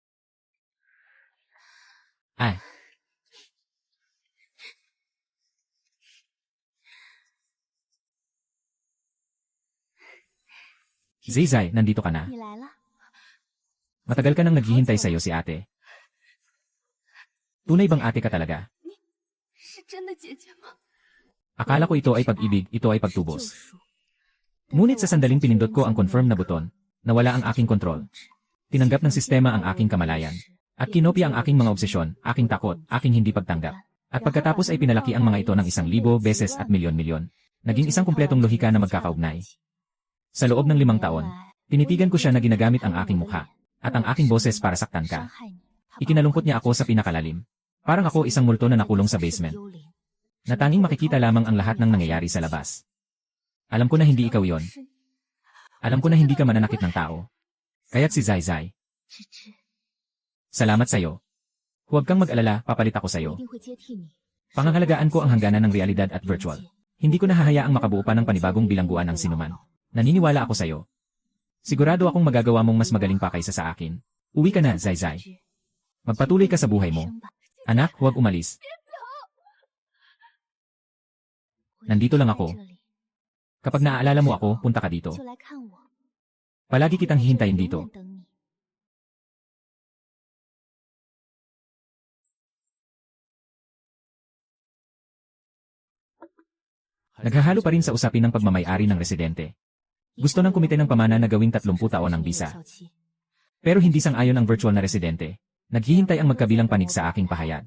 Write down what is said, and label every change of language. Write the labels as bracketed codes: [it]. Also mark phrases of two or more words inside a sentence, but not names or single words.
[tl] Ay. Zai, nandito ka na. [zh] 你来了。 [tl] Matagal ka nang naghihintay sa'yo si ate. Tunay bang ate ka talaga? [zh] 是真的姐姐吗？ [tl] Akala ko ito ay pag-ibig, ito ay pagtubos. [zh] 救赎。 [tl] Ngunit sa sandaling pinindot ko ang confirm na buton, nawala ang aking kontrol. Tinanggap ng sistema ang aking kamalayan. At kinopya ang aking mga obsesyon, aking takot, aking hindi pagtanggap. At pagkatapos ay pinalaki ang mga ito ng 1,000 beses at milyon-milyon. Naging isang kumpletong lohika na magkakaugnay. Sa loob ng 5 taon, tinitigan ko siya na ginagamit ang aking mukha at ang aking boses para saktan ka. Ikinalungkot niya ako sa pinakalalim. Parang ako isang multo na nakulong sa basement. Na tanging makikita lamang ang lahat ng nangyayari sa labas. Alam ko na hindi ikaw yon. Alam ko na hindi ka mananakit ng tao. Kaya't si Zai. [zh] 芝芝， [tl] Salamat sa'yo. Huwag kang mag-alala, papalit ako [zh] 我 [tl] sa'yo. [zh] 一定会接替你。 [tl] Pangangalagaan ko ang hangganan ng realidad at virtual. Hindi ko nahahayaang makabuo pa ng panibagong bilangguan ang sinuman. Naniniwala ako sa'yo. Sigurado akong magagawa mong mas magaling pa kaysa sa akin. Uwi ka na, Zai. Magpatuloy ka sa buhay mo. Anak, huwag umalis. Nandito lang ako. Kapag naaalala mo ako, punta ka dito. [zh] 就来看我。 [tl] Palagi kitang hihintayin dito. [zh] 永远等你。 [tl] Naghahalo pa rin sa usapin ng pagmamayari ng residente. Gusto ng komite ng pamana na gawing 30 taon ang bisa. Pero hindi sang-ayon ang virtual na residente. Naghihintay ang magkabilang panig sa aking pahayag.